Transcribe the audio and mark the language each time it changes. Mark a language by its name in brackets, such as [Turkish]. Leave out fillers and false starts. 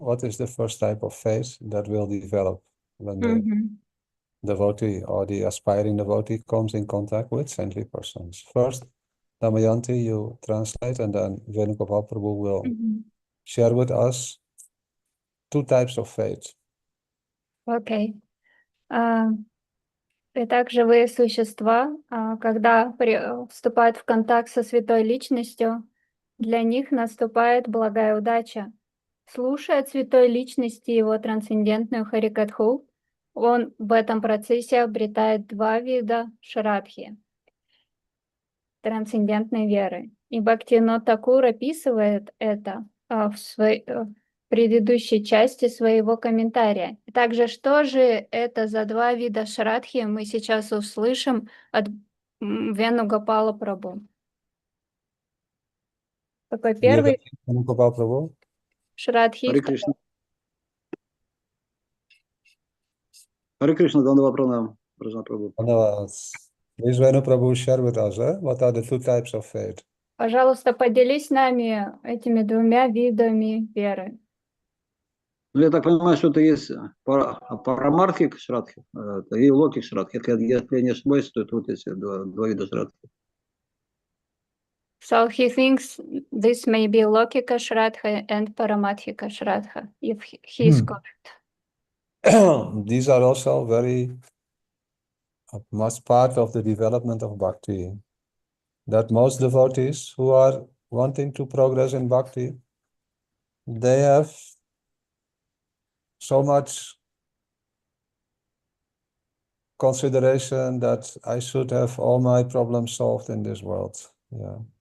[English] What is the first type of faith that will develop when the devotee or the aspiring devotee comes in contact with saintly persons? First, Damayanti, you translate, and then Venugopal Prabhu will share with us two types of faith. [Russian] Окей. Итак, живые существа, когда вступают в контакт со святой личностью, для них наступает благая удача. Слушая святой личности его трансцендентную харикатху, он в этом процессе обретает два вида шрадхи, трансцендентной веры. И Бхактивинод Такур описывает это в своей предыдущей части своего комментария. Также, что же это за два вида шрадхи, мы сейчас услышим от Венугопала Прабху. Какой первый? [English] Venugopal Prabhu. [Russian] Шрадхи. Харе Кришна. Харе Кришна, Дандава Пранам, Враджанатх Прабху. [English] Please, Venu Prabhu, share with us, what are the two types of faith? [Russian] Пожалуйста, поделись с нами этими двумя видами веры. Ну, я так понимаю, что это есть парамартхик шрадхи и локик шрадхи. Если я не ошибаюсь, то это вот эти два вида шрадхи. [English] So he thinks this may be Lokika Shraddha and Paramadhika Shraddha, if he is correct. These are also very much part of the development of bhakti. That most devotees who are wanting to progress in bhakti, they have so much consideration that I should have all my problems solved in this world. Yeah.